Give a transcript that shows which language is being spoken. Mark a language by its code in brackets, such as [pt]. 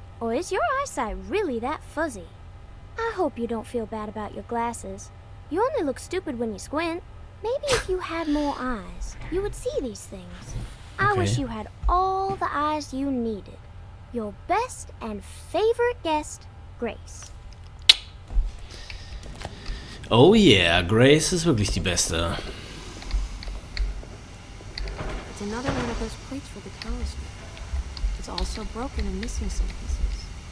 [en] Or is your eyesight really that fuzzy? I hope you don't feel bad about your glasses. You only look stupid when you squint. Maybe if you had more eyes, you would see these things. I wish you had all the eyes you needed. Your best and favorite guest, Grace. [de] Oh yeah, Grace ist wirklich die Beste. [en] It's another one of those plates for the talisman. It's also broken and missing some pieces.